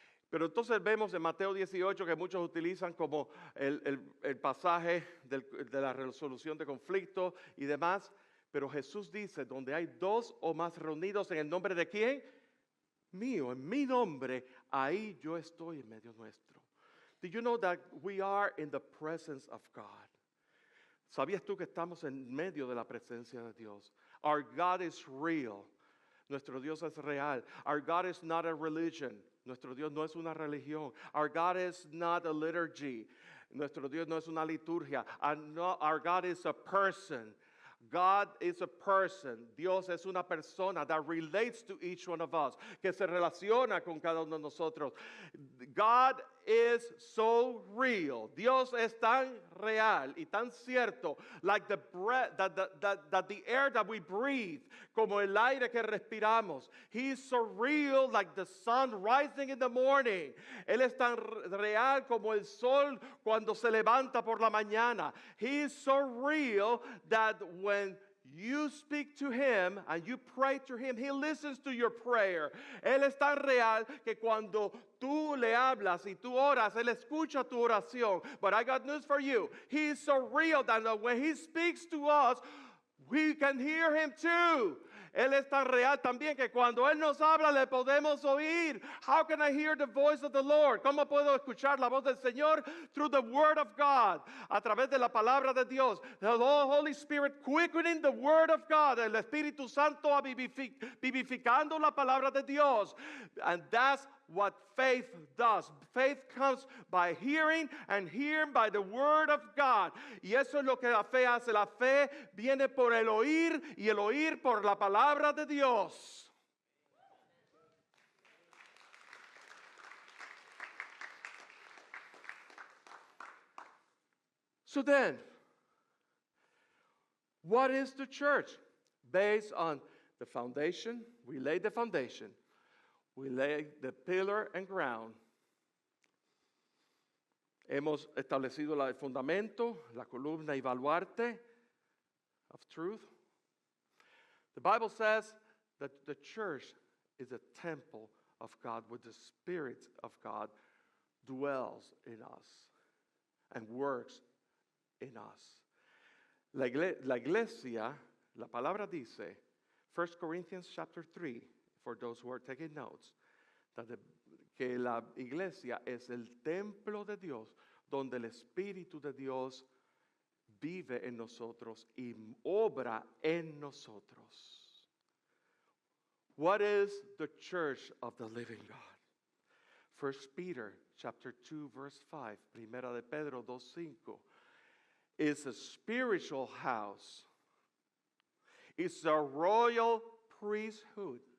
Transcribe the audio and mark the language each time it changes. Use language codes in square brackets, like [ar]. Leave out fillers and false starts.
[es] Pero entonces vemos en Mateo 18 que muchos utilizan como el pasaje de la resolución de conflicto y demás. Pero Jesús dice, donde hay dos o más reunidos en el nombre de ¿quién? Mío, en mi nombre, ahí yo estoy en medio nuestro. [en] Did you know that we are in the presence of God? [es] ¿Sabías tú que estamos en medio de la presencia de Dios? [en] Our God is real. [es] Nuestro Dios es real. [en] Our God is not a religion. [es] Nuestro Dios no es una religión. [en] Our God is not a liturgy. [es] Nuestro Dios no es una liturgia. [en] Our God is a person. God is a person. [es] Dios es una persona [en] that relates to each one of us, [es] que se relaciona con cada uno de nosotros. [en] God is so real. [es] Dios es tan real y tan cierto, [en] like the breath, that the air that we breathe, [es] como el aire que respiramos. [en] He is so real, like the sun rising in the morning. [es] Él es tan real como el sol cuando se levanta por la mañana. [en] He is so real that when you speak to him and you pray to him, he listens to your prayer. [es] Él es tan real que cuando tú le hablas y tú oras, él escucha tu oración. [en] But I got news for you. He is so real that when he speaks to us, we can hear him too. [es] Él es tan real también que cuando él nos habla le podemos oír. [en] How can I hear the voice of the Lord? [es] ¿Cómo puedo escuchar la voz del Señor? [en] Through the word of God. [es] A través de la palabra de Dios. [en] The Holy Spirit quickening the word of God. [es] El Espíritu Santo vivificando la palabra de Dios. [en] And that's what faith does. Faith comes by hearing, and hearing by the word of God. [es] Y eso es lo que la fe hace. La fe viene por el oír y el oír por la palabra de Dios. [en] So then, what is the church? Based on the foundation, we laid the foundation. We lay the pillar and ground. [es] Hemos establecido el fundamento, la columna y baluarte [en] of truth. The Bible says that the church is a temple of God where the Spirit of God dwells in us and works in us. [es] La iglesia, la palabra dice, [en] 1 Corinthians chapter 3, for those who are taking notes, [es] que la iglesia es el templo de Dios, donde el Espíritu de Dios vive en nosotros y obra en nosotros. [en] What is the church of the living God? 1 Peter chapter 2 verse 5, [es] Primera de Pedro 2:5, [en] is a spiritual house. It's a royal priesthood.